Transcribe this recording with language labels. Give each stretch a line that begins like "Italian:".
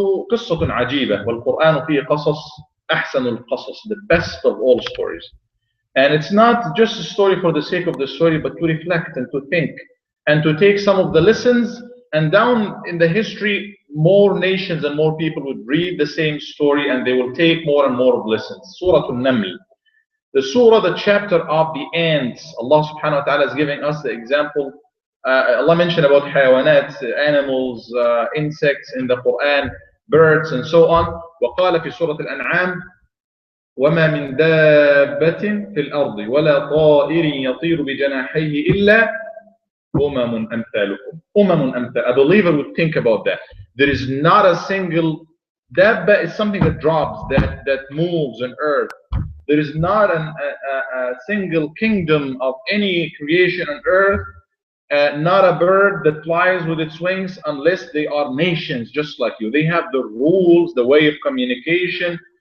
Arabic: قصة عجيبة، والقرآن فيه قصص أحسن القصص,
English: the best of all stories. And it's not just a story for the sake of the story, but to reflect and to think and to take some of the lessons. And down in the history, more nations and more people would read the same story and they will take more and more of lessons. Surah An-Naml, the surah, the chapter of the ants. Allah subhanahu wa ta'ala is giving us the example Allah mentioned about حيوانات, animals, insects in the Quran, birds and so on.
Arabic: وقال في سورة الأنعام وما من دابة في الأرض ولا طائر يطير بجناحيه إلا أمم أمثالكم. أمم أمثال.
English: A believer would think about that. There is not a single dabba is something that drops, that moves on earth. There is not a single kingdom of any creation on earth, not a bird that flies with its wings, unless they are nations just like you. They have the rules, the way of communication.